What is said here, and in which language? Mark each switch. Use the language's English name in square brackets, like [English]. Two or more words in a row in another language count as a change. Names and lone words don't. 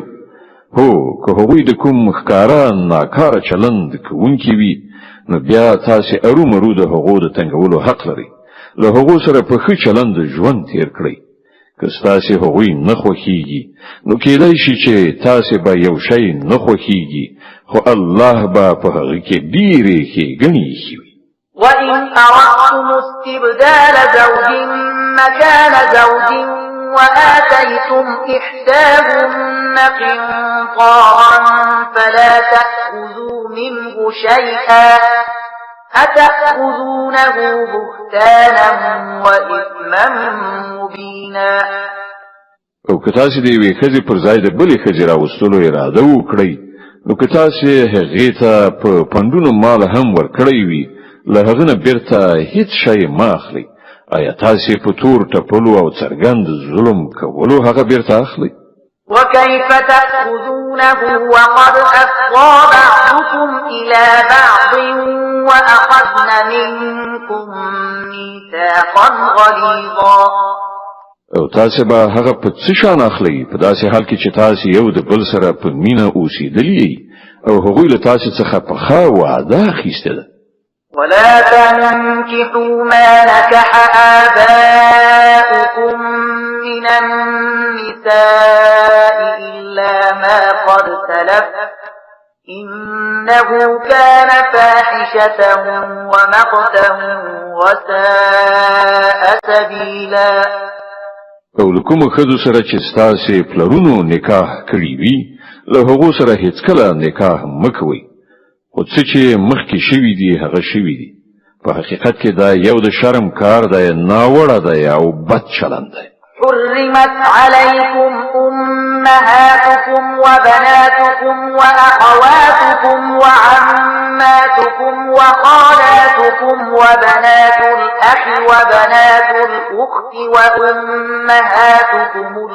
[Pashto] هو که هغوی د کوم ښکاره ناکاره چلند کوونکي وي نو بیا تاسو ارومرو د هغو د تنګولو حق لرئ. له هغو سره په ښه چلند ژوند تیر کړئ. که ستاسو هغوی نه خوښیږي نو کېدای شي چې تاسو به یو شی نه خوښیږي خو الله به په هغه کې ډېرې ښېګڼې ایښي وي. [Arabic] وإن أردتم استبدال زوج مكان زوج وآتيتم إحداهن قنطارا فلا تأخذوا منه شيئا أتأخذونه بهتانا وإثما مبينا. [Pashto] او که تاسو د یوې ښځې پر ځای د بلې ښځې راوستلو اراده وکړئ نو که تاسو هغې ته په پنډونو مال هم ورکړی وي له هغه نه بیرته هیڅ شی مه اخلئ. آیا تاسو په تور ټپلو او څرګند ظلم کولو هغه بیرته اخلئ؟ [Arabic] وكيف تأخذونه وقد أفضى بعضكم إلى بعض وأخذن منكم ميثاقا غليظا. [Pashto] او تاسو به هغه په څه شان اخلئ په داسې حال کې چې تاسو یو د بل سره په مینه اوسېدلي او هغوی له تاسو څخه پخه وعده اخیستې ده. [Arabic] ولا تنكحوا ما نكح آباؤكم من النساء إلا ما قد سلف إنه كان فاحشة ومقتا وساء سبيلا. [Pashto] او لکوم ښځو سره چې ستاسې پلرونو نکاح کړي وي له هغو سره هیڅکله نکاح مه کوئ. خو څه چې مخکې شوي دي هغه شوي دي. په حقیقت کې دا یو د شرم کار دی، ناوړه دی او بد چلند دی. [Arabic] حرمت عليكم أمهاتكم وبناتكم وأخواتكم وعماتكم وخالاتكم وبنات الأخ وبنات الأخت وأمهاتكم